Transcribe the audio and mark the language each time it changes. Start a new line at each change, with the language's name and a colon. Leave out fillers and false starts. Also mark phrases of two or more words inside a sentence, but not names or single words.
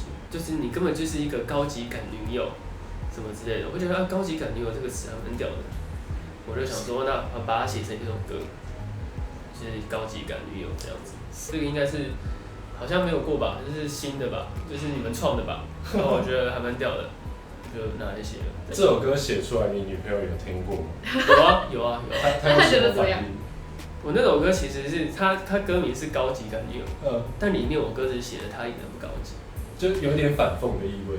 Chinese: 就是你根本就是一個高級感女友，什麼之類的，我覺得高級感女友這個詞還蠻屌的，我就想說，那把它寫成一首歌，就是高級感女友這樣子。這個應該是好像沒有過吧，就是新的吧，就是你們創的吧，然後我覺得還蠻屌的，就拿來寫了。這首歌寫出來，你女朋友有聽過嗎？有啊。他覺得怎麼樣？我那首歌其實是他歌名是高級感女友，但裡面我歌詞寫的他一點都不高級。就有點反諷的意味。